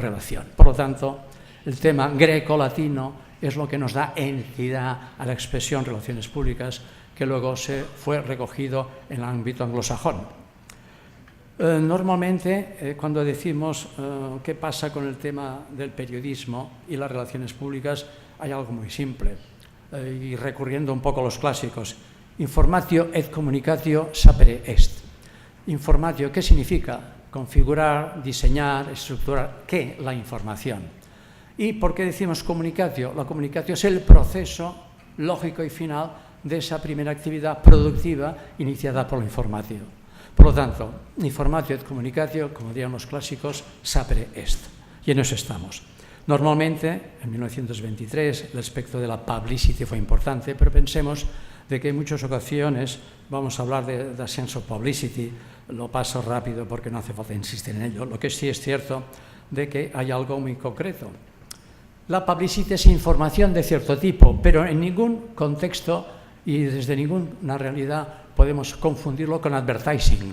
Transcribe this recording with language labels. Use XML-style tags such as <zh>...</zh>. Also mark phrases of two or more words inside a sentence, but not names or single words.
<es>Por lo tanto, El tema greco-latino es lo que nos da entidad a la expresión relaciones públicas, que luego se fue recogido en el ámbito anglosajón. Normalmente, cuando decimos qué pasa con el tema del periodismo y las relaciones públicas, hay algo muy simple, y recurriendo un poco a los clásicos.</es> <la>Informatio et communicatio sapere est.</la> <es>Informatio, ¿qué significa? Configurar, diseñar, estructurar. ¿Qué? La información. ¿Y por qué decimos comunicatio? La comunicatio es el proceso lógico y final de esa primera actividad productiva iniciada por la informatio. Por lo tanto,</es> <la>informatio et communicatio,</la> <es>como dirían los clásicos,</es> <la>sapere est.</la> <es>Y en eso estamos. Normalmente, en 1923, el aspecto de la publicity fue importante, pero pensemos de que en muchas ocasiones vamos a hablar de</es> <en>sense of publicity,</en> <es>lo paso rápido porque no hace falta insistir en ello. Lo que sí es cierto de que hay algo muy concreto. La publicity es información de cierto tipo, pero en ningún contexto y desde ninguna realidad podemos confundirlo con advertising.</es>